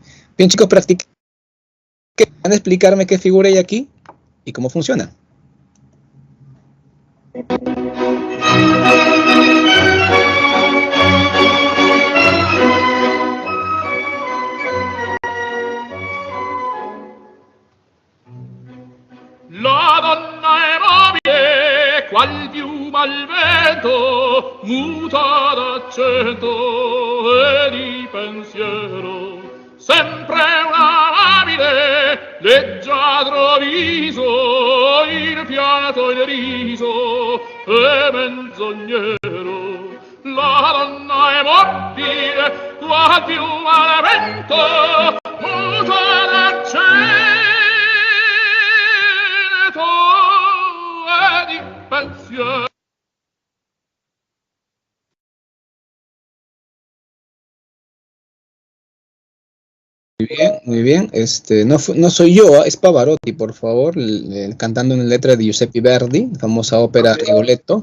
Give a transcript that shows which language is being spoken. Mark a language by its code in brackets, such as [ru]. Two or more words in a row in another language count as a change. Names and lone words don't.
[es] Bien, chicos, practiquen. ¿Van a explicarme qué figura hay aquí y cómo funciona? [it] La donna è mobile, qual piuma al vento, muta d'accento e di pensiero. Sempre una amabile, leggiadro viso, il fiato il riso e menzognero. La donna è mobile, qual piuma al vento, muta d'accento. [es] Muy bien. No soy yo, es Pavarotti, por favor, cantando una letra de Giuseppe Verdi, famosa ópera Rigoletto.